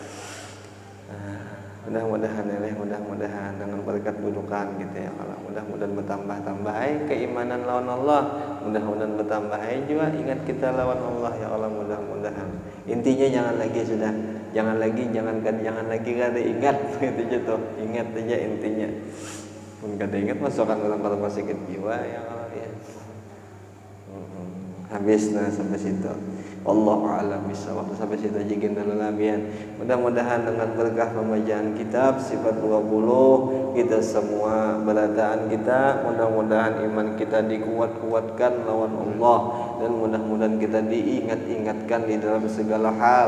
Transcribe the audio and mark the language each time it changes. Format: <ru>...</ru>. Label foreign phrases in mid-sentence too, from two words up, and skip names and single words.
<bjn>Mudah-mudahan dengan berkat bujukan gitu ya kalau mudah-mudahan bertambah keimanan lawan Allah, mudah-mudahan bertambah juga ingat kita lawan Allah</bjn> <ar>يا الله</ar> <bjn>mudah-mudahan. Intinya jangan lagi kada ingat gitu aja tuh, ingat aja intinya. Pun kada ingat masukkan dalam rumah sakit jiwa</bjn> <ar>يا الله</ar> <bjn>ya. Habis nah sampai situ.</bjn> <ar>والله أعلم بالصواب.</ar> <bjn>Sampai situ aja dulu labian. Mudah-mudahan dengan berkah pembacaan kitab sifat 20 kita semua berataan kita, mudah-mudahan iman kita dikuat-kuatkan lawan Allah, dan mudah-mudahan kita diingat-ingatkan di dalam segala hal.</bjn>